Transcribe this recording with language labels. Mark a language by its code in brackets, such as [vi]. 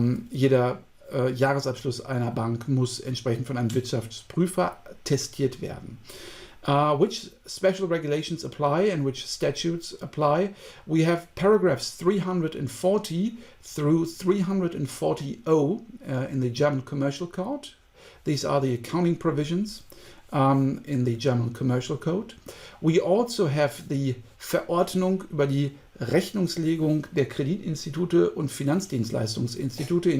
[de] Jeder Jahresabschluss einer Bank muss entsprechend von einem Wirtschaftsprüfer testiert werden. [en] Which special regulations apply and which statutes apply? We have paragraphs 340 through 340.0 in the German Commercial Code. These are the accounting provisions in the German Commercial Code. We also have the Verordnung über die Rechnungslegung der Kreditinstitute und Finanzdienstleistungsinstitute.